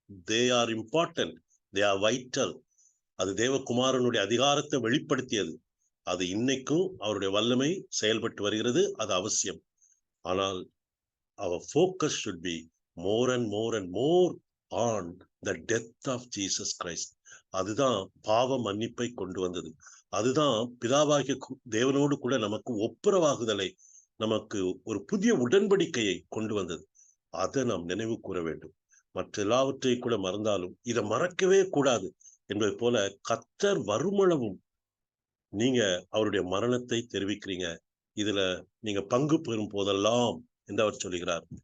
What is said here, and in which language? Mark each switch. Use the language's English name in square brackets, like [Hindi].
[English] They are important, they are vital. [Tamil] அது தேவகுமாரனுடைய அதிகாரத்தை வெளிப்படுத்தியது. அது இன்னைக்கும் அவருடைய வல்லமை செயல்பட்டு வருகிறது, அது அவசியம். ஆனால் [English] our focus should be more and more and more on the death of Jesus Christ. [Tamil] அதுதான் பாவ மன்னிப்பை கொண்டு வந்தது. அதுதான் பிதாவாகிய தேவனோடு கூட நமக்கு ஒப்புரவாகுதலை, நமக்கு ஒரு புதிய உடன்படிக்கையை கொண்டு வந்தது. அதை நாம் நினைவு கூற வேண்டும். மற்ற எல்லாவற்றையும் கூட மறந்தாலும் இதை மறக்கவே கூடாது என்பது போல கர்த்தர் வருமளவும் நீங்க அவருடைய மரணத்தை தெரிவிக்கிறீங்க, இதுல நீங்க பங்கு பெறும் போதெல்லாம் என்று அவர் சொல்கிறார்.